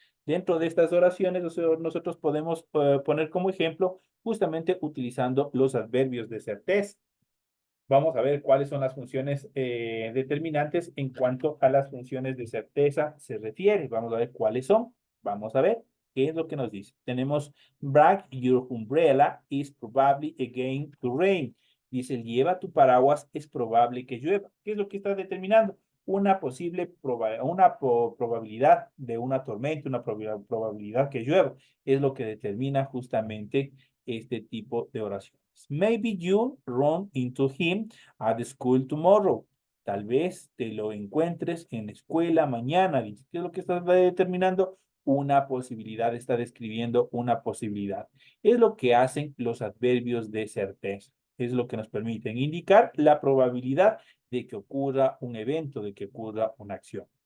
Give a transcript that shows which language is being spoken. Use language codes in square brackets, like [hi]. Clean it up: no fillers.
[es] Dentro de estas oraciones, nosotros podemos poner como ejemplo justamente utilizando los adverbios de certeza. Vamos a ver cuáles son las funciones determinantes en cuanto a las funciones de certeza se refiere. Vamos a ver cuáles son. Vamos a ver qué es lo que nos dice. Tenemos, [en] bring your umbrella is probably again to rain. [es] Dice, lleva tu paraguas, es probable que llueva. ¿Qué es lo que está determinando? Una posible probabilidad de una tormenta, una probabilidad que llueva. Es lo que determina justamente este tipo de oraciones. [en] Maybe you run into him at the school tomorrow. [es] Tal vez te lo encuentres en la escuela mañana. Dice, ¿qué es lo que está determinando? Una posibilidad, está describiendo una posibilidad. Es lo que hacen los adverbios de certeza. Es lo que nos permiten indicar la probabilidad de que ocurra un evento, de que ocurra una acción.